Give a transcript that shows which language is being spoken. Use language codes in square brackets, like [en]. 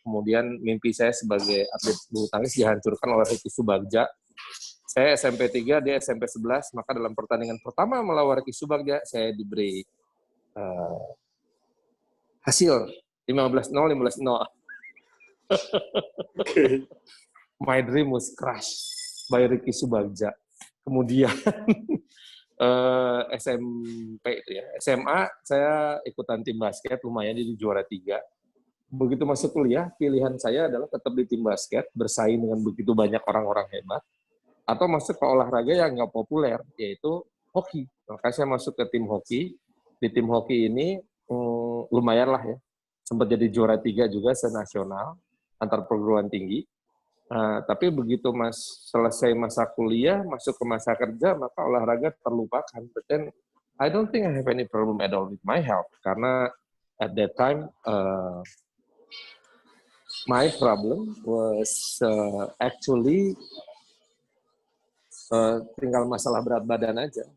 [id] Kemudian mimpi saya sebagai atlet bulu tangkis dihancurkan oleh Ricky Subagja. Saya SMP 3, dia SMP 11, maka dalam pertandingan pertama melawan Ricky Subagja, saya diberi hasil 15-0, 15-0. Okay. [en] My dream was crushed by Ricky Subagja. [id] Kemudian SMP itu ya, SMA saya ikutan tim basket, lumayan jadi juara 3. Begitu masuk kuliah, pilihan saya adalah tetap di tim basket, bersaing dengan begitu banyak orang-orang hebat, atau masuk ke olahraga yang nggak populer, yaitu hoki. Maka saya masuk ke tim hoki. Di tim hoki ini lumayan lah ya, sempat jadi juara 3 juga senasional antar perguruan tinggi. Tapi begitu selesai masa kuliah, masuk ke masa kerja, maka olahraga terlupakan. [en] But then, I don't think I have any problem at all with my health. [id] Karena [en] at that time, my problem was actually [id] tinggal masalah berat badan aja.